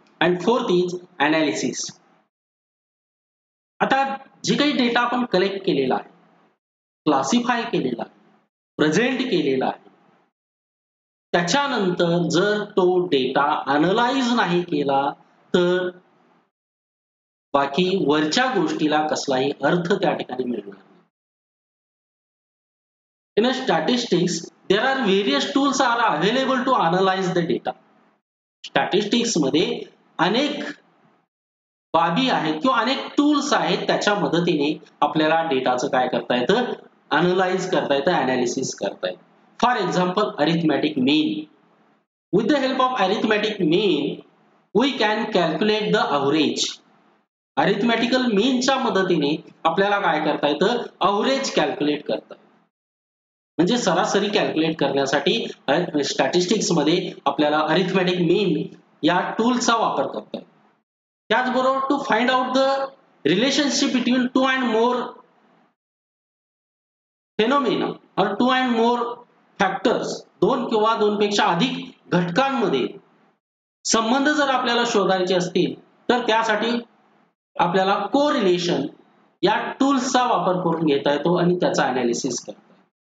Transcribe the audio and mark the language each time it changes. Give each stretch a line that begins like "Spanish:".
English: And fourth is analysis.
Marathi: आता जे काही डेटा आपण कलेक्ट केलेला आहे, क्लासिफाय केलेला आहे, प्रेझेंट केलेला आहे, त्याच्यानंतर जर तो डेटा अनलाइज नाही केला तर बाकी वरच्या गोष्टीला कसलाही अर्थ त्या ठिकाणी मिळणार नाही.
English: In a statistics, there are various tools are available to analyze the data.
Marathi: Statistics मध्ये अनेक बाबी आहेत किंवा अनेक टूल्स आहेत त्याच्या मदतीने आपल्याला डेटाचं काय करता येतं, अनलाइज करता येतं, अनालिसिस करता येतं.
English: For example arithmetic mean. With the help of arithmetic mean, we can calculate the average.
Marathi: अरिथमॅटिकल मीनच्या मदतीने आपल्याला काय करता येतं, अवरेज कॅल्क्युलेट करता येतं. म्हणजे सरासरी कॅल्क्युलेट करण्यासाठी स्टॅटिस्टिक्स मध्ये आपल्याला अरिथमॅटिक मीन या टूलचा वापर करता येतो. त्याचबरोबर
English: to find out the relationship between two and more phenomena or two and more factors,
Marathi: दोन किंवा दोनपेक्षा अधिक घटकांमध्ये संबंध जर आपल्याला शोधायचे असतील तर त्यासाठी आपल्याला कोरिलेशन या टूल्सचा वापर करून घेता येतो आणि त्याचा अनालिसिस करता येतो.